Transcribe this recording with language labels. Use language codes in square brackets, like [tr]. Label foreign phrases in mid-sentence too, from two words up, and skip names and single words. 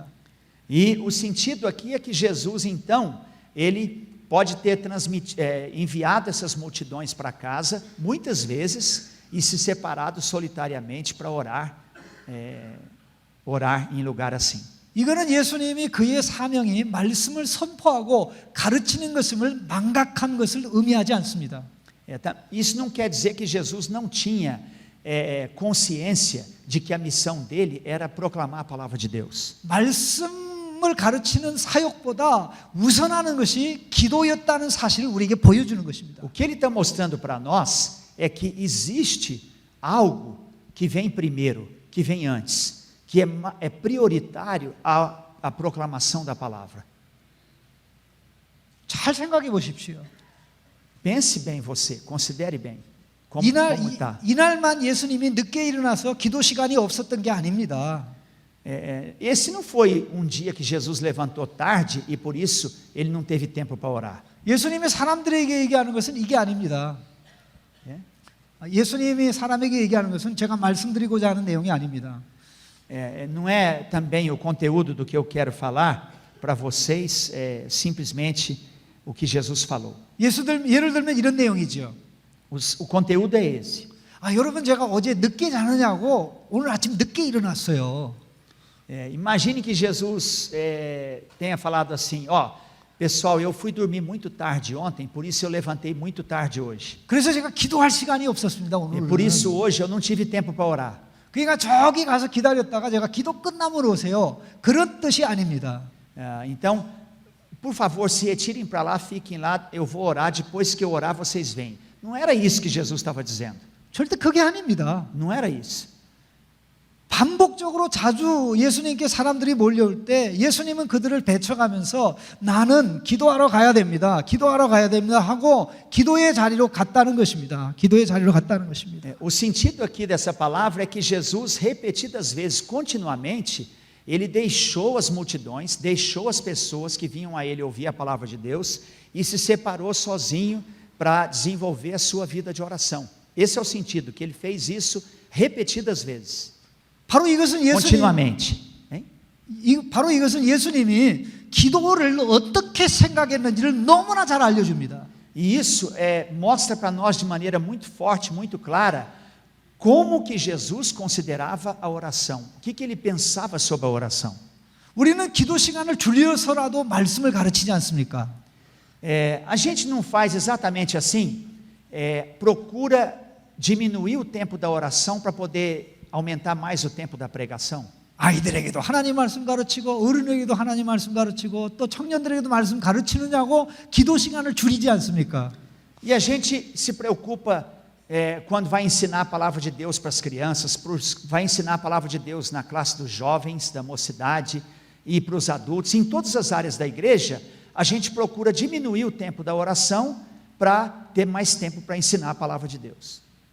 [pt] E o sentido aqui é que Jesus, então, ele pode ter enviado essas multidões para casa, muitas vezes, e se separado solitariamente para orar em lugar assim. [ko] 이거는 예수님이 그의 사명이 말씀을 선포하고 가르치는 것임을 망각한 것을 의미하지 않습니다. [pt] Isso não quer dizer que Jesus não tinha consciência de que a missão dele era proclamar a palavra de Deus. [ko] 말씀을 가르치는 사역보다 우선하는 것이 기도였다는 사실을 우리에게 보여주는 것입니다. [pt] O que ele está mostrando para nós é que existe algo que vem primeiro, que vem antes, que é prioritário a proclamação da palavra. [ko] 잘 생각해 보십시오. [pt] Pense bem você, considere bem como está. [ko] 이날만 예수님이 늦게 일어나서 기도 시간이 없었던 게 아닙니다. [pt] Esse não foi um dia que Jesus levantou tarde e por isso ele não teve tempo para orar. [ko] 예수님이 사람들에게 얘기하는 것은 이게 아닙니다. 예수님이 사람에게 얘기하는 것은 제가 말씀드리고자 하는 내용이 아닙니다. [pt] Não é também o conteúdo do que eu quero falar para vocês, simplesmente o que Jesus falou. [ko] 예를 들면 이런 내용이죠. [pt] O conteúdo é esse. [ko] 여러분 제가 어제 늦게 자느냐고 오늘 아침 늦게 일어났어요. [pt] Imagine que Jesus tenha falado assim, pessoal, eu fui dormir muito tarde ontem, por isso eu levantei muito tarde hoje. [ko] 그래서 제가 기도할 시간이 없었습니다, 오늘. [pt] Por isso hoje eu não tive tempo para orar. [ko] 그러니까 저기 가서 기다렸다가 제가 기도 끝나면 오세요. 그런 뜻이 아닙니다. [pt] Então, por favor, se retirem para lá, fiquem lá, eu vou orar, depois que eu orar vocês vêm. Não era isso que Jesus estava dizendo. [ko] 절대 그게 아닙니다. [pt] Não era isso. [ko] 반복적으로 자주 예수님께 사람들이 몰려올 때 예수님은 그들을 배쳐가면서 나는 기도하러 가야 됩니다. 기도하러 가야 됩니다 하고 기도의 자리로 갔다는 것입니다. 기도의 자리로 갔다는 것입니다. [pt] O sentido aqui dessa palavra é que Jesus, repetidas vezes, continuamente, ele deixou as multidões, deixou as pessoas que vinham a ele ouvir a palavra de Deus e se separou sozinho para desenvolver a sua vida de oração. Esse é o sentido, que ele fez isso repetidas vezes. [ko] 바로 이것은 [pt] continuamente. [ko] 바로 이것은 예수님이 기도를 어떻게 생각했는지를 너무나 잘 알려줍니다. [pt] E isso mostra para nós de maneira muito forte, muito clara, como que Jesus considerava a oração. O que ele pensava sobre a oração. [ko] 우리는 기도 시간을 줄여서라도 말씀을 가르치지 않습니까? [pt] A gente não faz exatamente assim, procura diminuir o tempo da oração para poder aumentar mais o tempo da pregação. [ko] 아이들에게도 하나님 말씀 가르치고 어른에게도 하나님 말씀 가르치고 또 청년들에게도 말씀 가르치느냐고 기도 시간을 줄이지 않습니까? [pt] E a gente se preocupa quando vai ensinar a palavra de Deus para as crianças, vai ensinar a palavra de Deus na classe dos jovens, da mocidade e para os adultos, em todas as áreas da igreja, a gente procura diminuir o tempo da oração para ter mais tempo para ensinar a palavra de Deus.